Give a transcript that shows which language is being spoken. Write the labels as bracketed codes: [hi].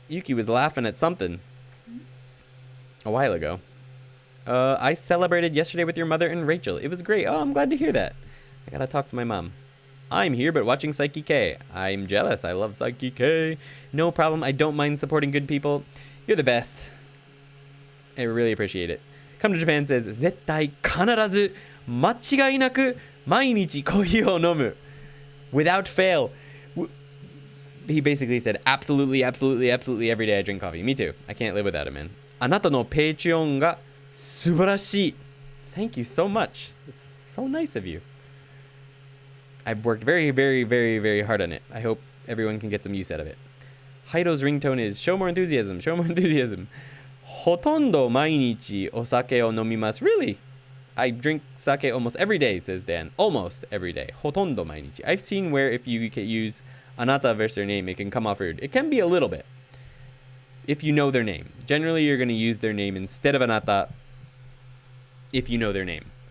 [en] Yuki was laughing at something a while ago. I celebrated yesterday with your mother and Rachel. It was great. Oh, I'm glad to hear that. I gotta talk to my mom. I'm here but watching Psyche K. I'm jealous. I love Psyche K. No problem. I don't mind supporting good people. You're the best. I really appreciate it. Come to Japan says, [ja] 絶対必ず間違いなく毎日コーヒーを飲む. [en] Without fail. He basically said, absolutely, absolutely, absolutely every day I drink coffee. Me too. I can't live without it, man. [ja] あなたのペイチョンが素晴らしい. [en] Thank you so much. It's so nice of you. I've worked very, very, very, very hard on it. I hope everyone can get some use out of it. Haido's ringtone is show more enthusiasm, show more enthusiasm. [ja] ほとんど毎日お酒を飲みます. [en] Really? I drink sake almost every day, says Dan. Almost every day. [ja] ほとんど毎日. [en] I've seen where if you use anata versus their name, it can come off rude. It can be a little bit. If you know their name. Generally, you're going to use their name instead of anata if you know their name.